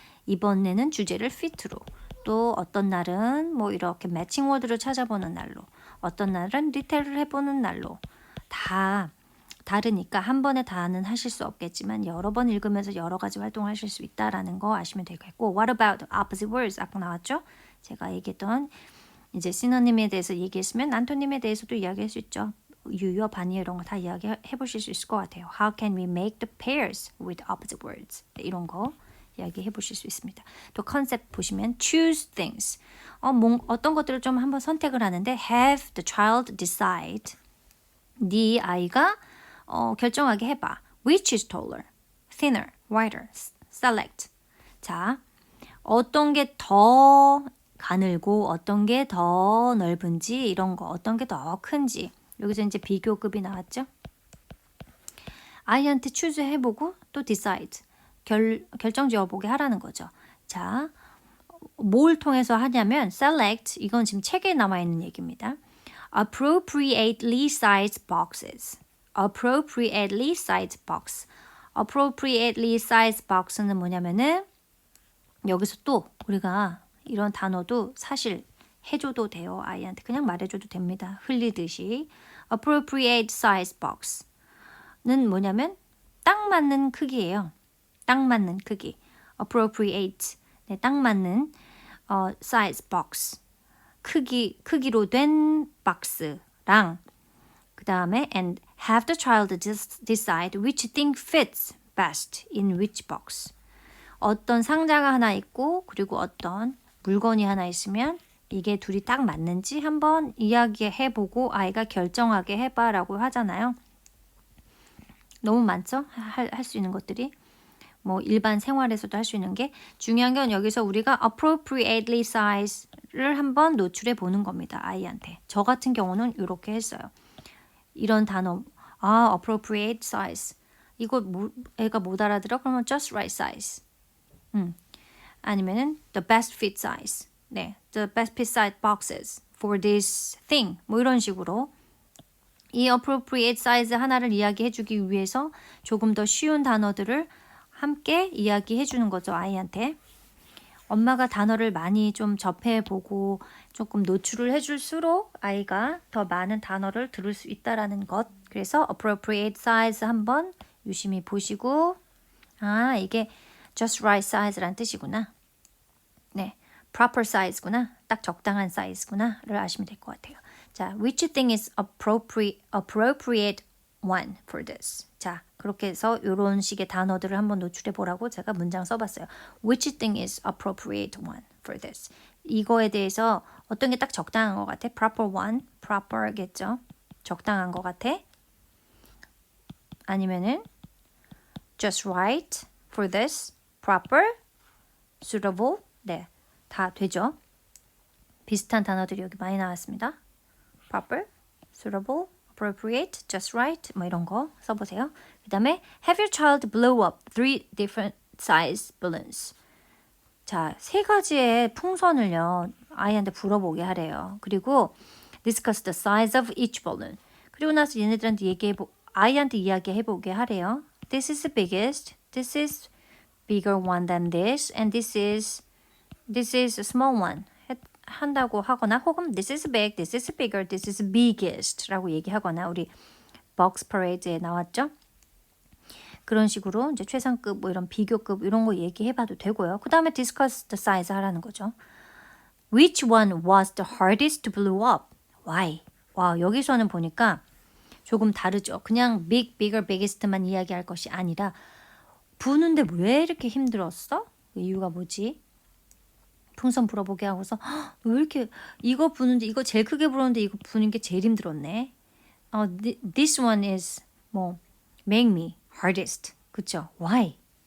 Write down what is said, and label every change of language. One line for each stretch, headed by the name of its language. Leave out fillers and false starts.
Korean: 이번에는 주제를 fit로, 또 어떤 날은 뭐 이렇게 매칭 워드를 찾아보는 날로, 어떤 날은 리테일을 해보는 날로 다 다르니까 한 번에 다는 하실 수 없겠지만 여러 번 읽으면서 여러 가지 활동을 하실 수 있다라는 거 아시면 되겠고
English: What about opposite words?
Korean: 아까 나왔죠? 제가 얘기했던 이제 시너님에 대해서 얘기했으면 안토님에 대해서도 이야기할 수 있죠. 유효, 반의어 이런 거 다 이야기해 보실 수 있을 것 같아요.
English: How can we make the pairs with opposite words?
Korean: 이런 거 이야기해 보실 수 있습니다. 또 컨셉 보시면
English: choose things.
Korean: 어떤 것들을 좀 한번 선택을 하는데
English: have the child decide.
Korean: 네 아이가 결정하게 해봐.
English: Which is taller, thinner, wider, select.
Korean: 자, 어떤 게 더 가늘고 어떤 게 더 넓은지 이런 거, 어떤 게 더 큰지. 여기서 이제 비교급이 나왔죠. 아이한테 choose 해보고 또 decide. 결정 지어보게 하라는 거죠. 자, 뭘 통해서 하냐면 select, 이건 지금 책에 나와 있는 얘기입니다.
English: Appropriately sized boxes. Appropriately sized box.
Korean: Appropriately sized box는 뭐냐면은 여기서 또 우리가 이런 단어도 사실 해줘도 돼요. 아이한테 그냥 말해줘도 됩니다. 흘리듯이. Appropriate size box는 뭐냐면 딱 맞는 크기예요. 딱 맞는 크기. Appropriate. 네, 딱 맞는 size box. 크기로 된 박스랑 그 다음에
English: and have the child decide which thing fits best in which box.
Korean: 어떤 상자가 하나 있고 그리고 어떤 물건이 하나 있으면 이게 둘이 딱 맞는지 한번 이야기해보고 아이가 결정하게 해봐라고 하잖아요. 너무 많죠? 할 수 있는 것들이. 뭐 일반 생활에서도 할 수 있는 게 중요한 건 여기서 우리가 appropriately size를 한번 노출해 보는 겁니다. 아이한테. 저 같은 경우는 이렇게 했어요. 이런 단어, appropriate size. 이거 애가 못 알아들어?
English: 그러면 just right size. 아니면은 the best fit size. 네, the best fit size boxes for this thing.
Korean: 뭐 이런 식으로 이 appropriate size 하나를 이야기해 주기 위해서 조금 더 쉬운 단어들을 함께 이야기해 주는 거죠, 아이한테. 엄마가 단어를 많이 좀 접해보고 조금 노출을 해줄수록 아이가 더 많은 단어를 들을 수 있다라는 것. 그래서 appropriate size 한번 유심히 보시고 이게
English: just right size
Korean: 란 뜻이구나. 네, proper size구나. 딱 적당한 사이즈구나를 아시면 될 것 같아요.
English: 자, which thing is appropriate one for this?
Korean: 자, 그렇게 해서 이런 식의 단어들을 한번 노출해 보라고 제가 문장 써봤어요.
English: Which thing is appropriate one for this?
Korean: 이거에 대해서 어떤 게 딱 적당한 것 같아?
English: Proper one, proper겠죠?
Korean: 적당한 것 같아?
English: 아니면은 just right for this, proper, suitable,
Korean: 네, 다 되죠? 비슷한 단어들이 여기 많이 나왔습니다.
English: proper, suitable, appropriate, just right
Korean: 뭐 이런 거 써보세요.
English: 그 다음에 have your child blow up 3 different size balloons.
Korean: 자, 3가지의 풍선을요. 아이한테 불어보게 하래요.
English: 그리고 discuss the size of each balloon.
Korean: 그리고 나서 얘네들한테 아이한테 이야기해보게 하래요.
English: This is the biggest. This is bigger one than this. And this is a small one.
Korean: 한다고 하거나 혹은
English: this is big, this is bigger, this is biggest
Korean: 라고 얘기하거나 우리 box parade에 나왔죠? 그런 식으로 이제 최상급 뭐 이런 비교급 이런 거 얘기해봐도 되고요. 그 다음에 discuss the size 하라는 거죠.
English: Which one was the hardest to blow up? Why?
Korean: 와, 여기서는 보니까 조금 다르죠. 그냥 big, bigger, biggest만 이야기할 것이 아니라 부는데 왜 이렇게 힘들었어? 그 이유가 뭐지? 풍선 불어보게 하고서 왜 이렇게 이거 부는데 이거 제일 크게 불었는데 이거 부는 게 제일 힘들었네.
English: This one is 뭐 make me hardest. 그쵸? Why?